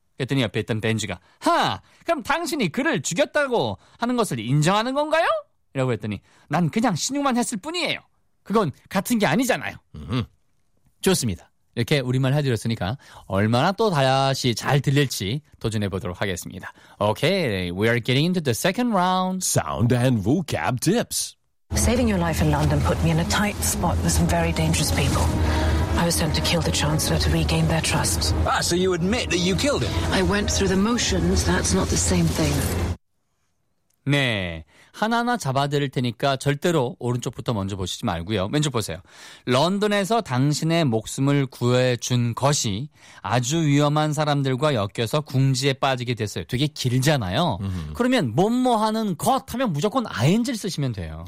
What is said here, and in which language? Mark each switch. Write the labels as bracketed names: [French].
[Korean] 그랬더니 옆에 있던 벤지가 하! 그럼 당신이 그를 죽였다고 하는 것을 인정하는 건가요? 라고 했더니 난 그냥 신용만 했을 뿐이에요. 그건 같은 게 아니잖아요. 좋습니다. 이렇게 우리말 해드렸으니까 얼마나 또 다시 잘 들릴지 도전해보도록 하겠습니다. [English] Okay, we are getting into the second round. Sound and vocab tips. Saving your life in London put me in a tight spot with some very dangerous people. I was sent to kill the Chancellor to regain their trust. Ah, so you admit that you killed him? I went through the motions. That's not the same thing. [Korean] 네, 하나하나 잡아드릴 테니까 절대로 오른쪽부터 먼저 보시지 말고요. 왼쪽 보세요. 런던에서 당신의 목숨을 구해준 것이 아주 위험한 사람들과 엮여서 궁지에 빠지게 됐어요. 되게 길잖아요. 그러면 뭐뭐 하는 것 하면 무조건 ing를 쓰시면 돼요.